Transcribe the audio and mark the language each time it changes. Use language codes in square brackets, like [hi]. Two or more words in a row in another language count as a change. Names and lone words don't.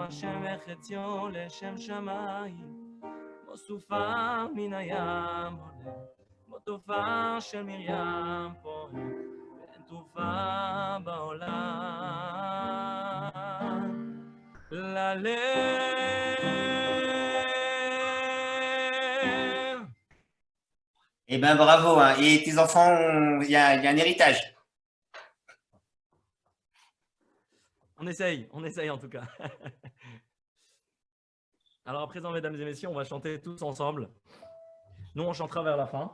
[he] השם וחציו לשם שמיים, כמו סופה מן הים עולה, כמו תופעה של מרים פועל, ואין תרופה בעולם ללב. [fr] Eh ben bravo, hein. Et tes enfants, il y a un héritage. On essaye en tout cas. Alors à présent, mesdames et messieurs, on va chanter tous ensemble. Nous, on chantera vers la fin.